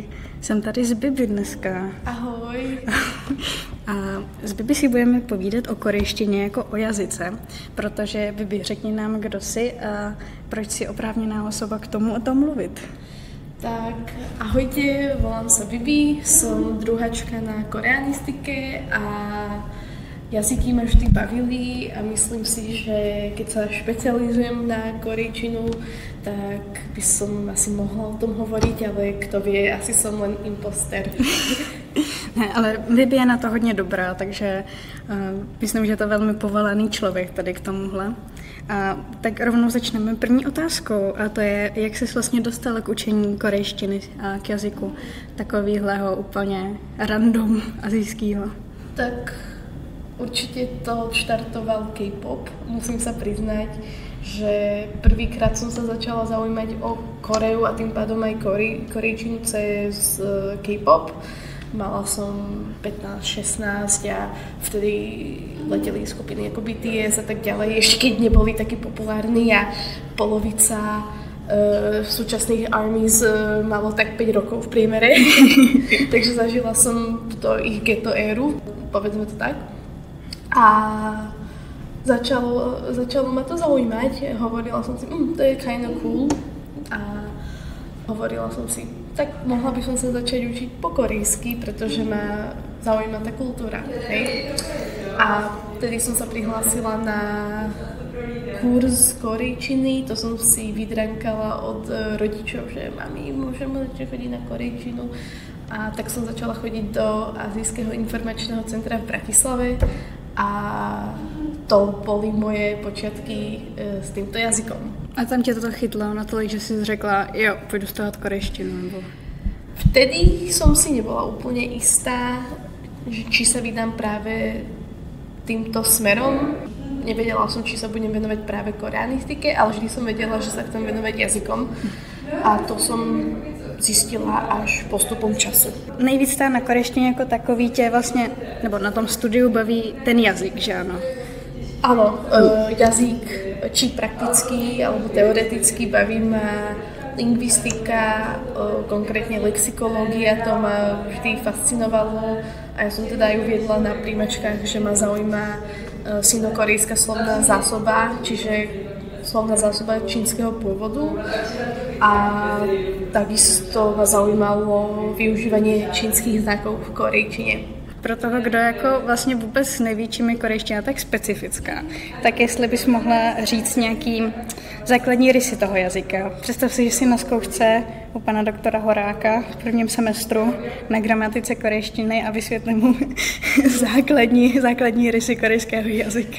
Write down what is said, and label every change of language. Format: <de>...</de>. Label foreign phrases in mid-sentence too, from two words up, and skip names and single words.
<cs>Jsem tady s Bibi dneska. Ahoj. A s Bibi si budeme povídat o korejštině jako o jazyce, protože Bibi, řekni nám, kdo jsi a proč si oprávněná osoba k tomu o tom mluvit.</cs> <sk>Tak, ahojte, volám sa Bibi, som druhačka na koreanistike a jazyky ma vždy bavili a myslím si, že keď sa špecializujem na korejčinu, tak by som asi mohla o tom hovoriť, ale kto vie, asi som len imposter. Ne, ale Bibi je na to hodně dobrá, takže myslím, že je to velmi povolaný člověk tady k tomuhle. A tak rovnou začneme první otázkou a to je, jak jsi vlastně dostala k učení korejštiny a k jazyku takovýhleho úplně random azijského? Tak určite to štartoval K-pop. Musím sa priznať, že prvýkrát som sa začala zaujímať o Koreu a tým pádom aj korejčinu cez K-pop. Mala som 15-16 a vtedy leteli skupiny ako BTS a tak ďalej, ešte keď neboli takí populárni a polovica súčasných ARMYs malo tak 5 rokov v priemere. Takže zažila som to ich ghetto éru, povedzme to tak. A začalo ma to zaujímať, hovorila som si, to je</sk> <en>kind of cool</en> <sk>a hovorila som si, tak mohla by som sa začať učiť po korejsky, pretože ma zaujíma tá kultúra, hej. A vtedy som sa prihlásila na kurz korejčiny, to som si vydrankala od rodičov, že mami, môžem začať chodiť na korejčinu. A tak som začala chodiť do Azijského informačného centra v Bratislave a to boli moje počiatky s týmto jazykom.</sk> <cs>A tam tě to chytlo natolik, že si řekla, jo, půjdu studovat korejštinu, nebo?</cs> <sk>Vtedy som si nebola úplne istá, že či sa vydám práve týmto smerom. Nevedela som, či sa budem venovať práve koreanistike, ale vždy som vedela, že sa chcem venovať jazykom. A to som zjistila až postupom času.</sk> <cs>Nejvíc tá na korejštině jako takový tě vlastně, nebo na tom studiu baví ten jazyk, že ano?</cs> <sk>Áno, jazyk, či praktický alebo teoretický, baví ma lingvistika, konkrétne lexikológia, to ma vždy fascinovalo a ja som teda aj uviedla na príjmačkách, že ma zaujíma sinokorejská slovná zásoba, čiže slovná zásoba čínskeho pôvodu a takisto ma zaujímalo využívanie čínskych znakov v korejčine.</sk> <cs>Pro toho, kdo jako vlastně vůbec neví, čím je korejština tak specifická, tak jestli bys mohla říct nějaký základní rysy toho jazyka. Představ si, že jsi na zkoušce u pana doktora Horáka v prvním semestru na gramatice korejštiny a vysvětli mu základní rysy korejského jazyka.</cs>